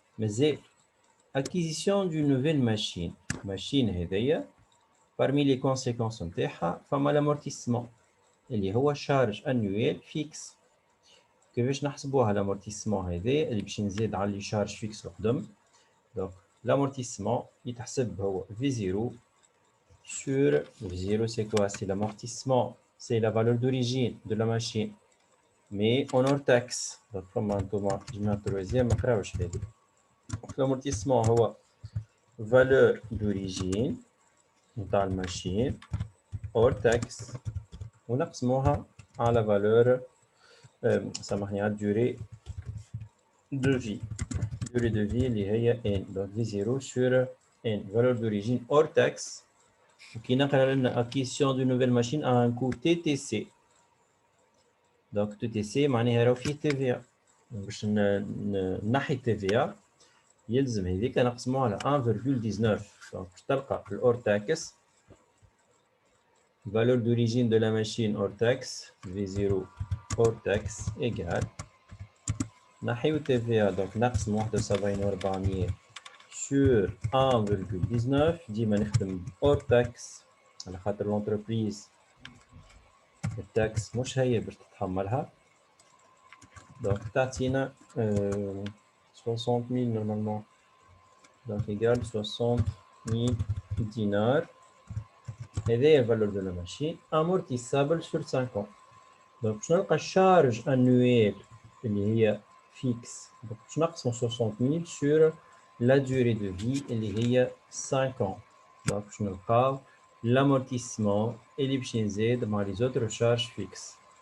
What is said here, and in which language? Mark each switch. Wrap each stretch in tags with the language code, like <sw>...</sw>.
<fr>مازال acquisition d'une nouvelle machine</fr> <ar>هذايا</ar> <fr>parmi les conséquences نتاعها فما l'amortissement اللي هو charge annuel fixe.</fr> <ar>كيفاش نحسبوها l'amortissement هذا اللي باش نزيد على لي charge fixe القدم. دونك l'amortissement يتحسب هو V0 sur V0 c'est quoi?</ar> <fr>C'est l'amortissement, c'est la valeur d'origine de la machine mais en hors taxe.</fr> <ar>Donc فما انتوما جماعة الترويزيام ما قراوش هذه. l'amortissement هو</ar> <fr>valeur d'origine</fr> <ar>نتاع الماشين hors taxe ونقسموها على valeur سامحني على durée de vie.</ar> <fr>durée de vie اللي هي n. donc V0 sur n valeur d'origine hors taxe.</fr> <ar>وكي نقرا لنا</ar> <fr>acquisition d'une nouvelle machine a un coût TTC.</fr> <ar>donc TTC معناها راهو فيه TVA. باش نحي TVA يلزم هذيك نقسموها على 1,19. donc باش تلقى الهور تاكس valeur d'origine de la machine hors taxe V0 hors taxe égale نحيو TVA. donc نقسم 71,400 sur 1,19. ديما نخدم hors taxe على خاطر l'entreprise التاكس مش هي باش تتحملها. donc تعطينا 60,000 normalement.</ar> <fr>donc égale 60,000 dinars.</fr> <ar>هذه</ar> <fr>valeur de la machine amortissable sur 5 ans.</fr> <ar>donc باش نلقى charge annuelle اللي هي fixe. donc باش نقسم 60,000 sur la durée de vie اللي هي 5 ans. donc باش نلقاو l'amortissement اللي باش يزيد مع les autres charges fixes.</ar>